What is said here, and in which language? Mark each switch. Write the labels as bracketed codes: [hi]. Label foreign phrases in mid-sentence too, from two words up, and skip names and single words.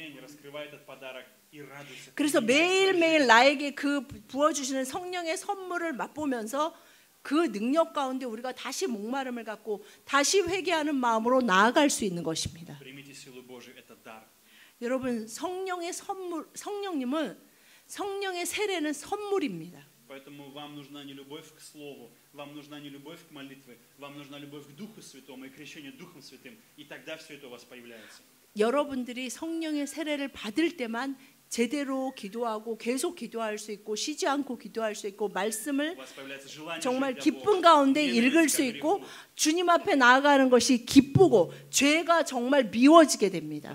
[ko] 그래서 매일매일 나에게 그 부어주시는 성령의 선물을 맛보면서 그 능력 가운데 우리가 다시 목마름을 갖고 다시 회개하는 마음으로 나아갈 수 있는 것입니다. 여러분, 성령의 선물, 성령의 세례는 선물입니다. [ru] Поэтому вам нужна не любовь к слову, вам нужна не любовь к молитве, вам нужна любовь к Духу Святому и крещение Духом Святым, и тогда все это у вас появляется. [ko] 여러분들이 성령의 세례를 받을 때만 제대로 기도하고 계속 기도할 수 있고 쉬지 않고 기도할 수 있고 말씀을 정말 기쁨 가운데 읽을 수 있고 주님 앞에 나아가는 것이 기쁘고 죄가 정말 미워지게 됩니다.